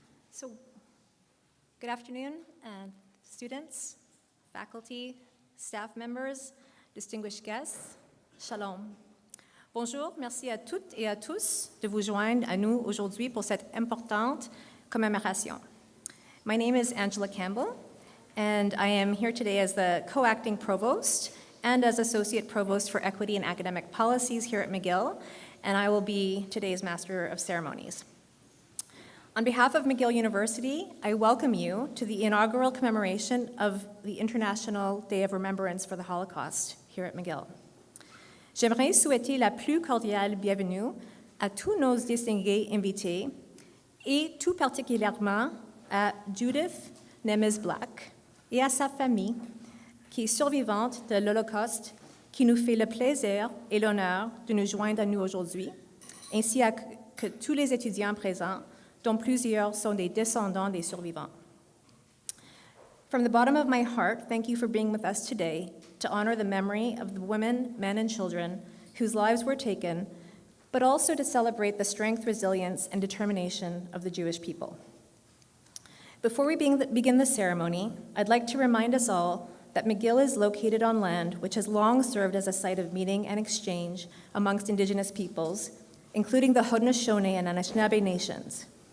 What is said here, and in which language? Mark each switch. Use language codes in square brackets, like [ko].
[en] So, good afternoon, students, faculty, staff members, distinguished guests. [he] Shalom. [fr] Bonjour, merci à toutes et à tous de vous joindre à nous aujourd'hui pour cette importante commémoration. [en] My name is Angela Campbell, and I am here today as the co-acting provost and as associate provost for equity and academic policies here at McGill, and I will be today's master of ceremonies. On behalf of McGill University, I welcome you to the inaugural commemoration of the International Day of Remembrance for the Holocaust here at McGill. [fr] J'aimerais souhaiter la plus cordiale bienvenue à tous nos distingués invités et tout particulièrement à Judith Nemes Black et à sa famille qui est survivante de l'Holocauste, qui nous fait le plaisir et l'honneur de nous joindre à nous aujourd'hui, ainsi que tous les étudiants présents dont plusieurs sont des descendants des survivants. [en] From the bottom of my heart, thank you for being with us today to honor the memory of the women, men, and children whose lives were taken, but also to celebrate the strength, resilience, and determination of the Jewish people. Before we begin the ceremony, I'd like to remind us all that McGill is located on land which has long served as a site of meeting and exchange amongst Indigenous peoples, including the Haudenosaunee and Anishinaabe nations.